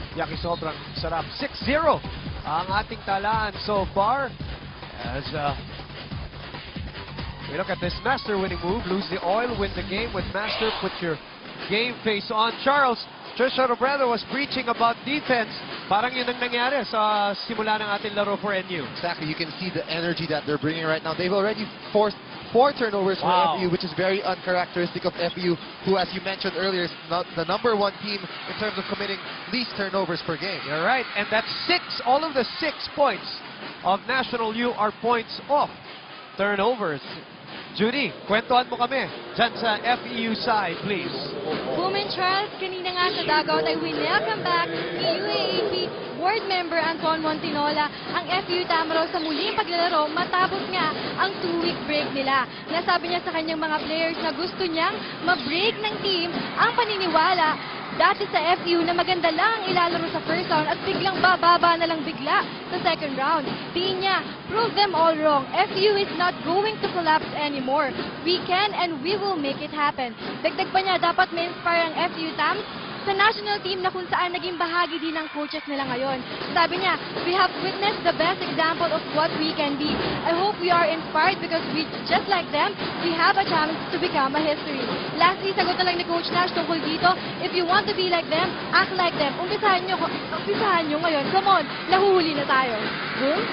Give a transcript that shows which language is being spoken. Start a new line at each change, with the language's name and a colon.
Filipino: Yakisobrang sarap.
English: 6-0
Filipino: ang ating talaan
English: so far as we look at this Master winning move. Lose the oil, win the game with Master. Put your game face on. Charles, Trisha Robredo was preaching about defense.
Filipino: Parang yun ang nangyari sa simula ng ating laro for NU.
English: Exactly. You can see the energy that they're bringing right now. They've already forced 4 turnovers for FEU, which is very uncharacteristic of FEU, who, as you mentioned earlier, is not the #1 team in terms of committing least turnovers per game. You're right, and that's 6. All of the 6 points of National U are points off turnovers.
Filipino: Judy, kwentuhan mo kami dyan sa FEU side, please. Women Charles, kanina nga sa dugout ay welcome back ni UAAP board member Anton Montinola ang FEU Tamaraw sa muling paglalaro matapos nga ang 2-week break nila. Nasabi niya sa kanyang mga players na gusto niyang ma-break ng team ang paniniwala dati sa FEU na maganda lang ang ilalaro sa first round at biglang bababa na lang bigla sa second round. Tingin niya,
English: prove them all wrong. FEU is not going to collapse anymore. We can and we will make it happen.
Filipino: Dagdag pa niya, dapat may inspire ang FEU Tams sa national team na kung saan naging bahagi din ng coaches nila ngayon. Sabi niya,
English: we have witnessed the best example of what we can be. I hope we are inspired because we, just like them, we have a chance to become a history. Lastly,
Filipino: sagot na lang ni
English: Coach Nash
Filipino: tungkol dito,
English: if you want to be like them, act like them.
Filipino: Umpisahan nyo ngayon.
English: Come on,
Filipino: nahuhuli na tayo. Boom?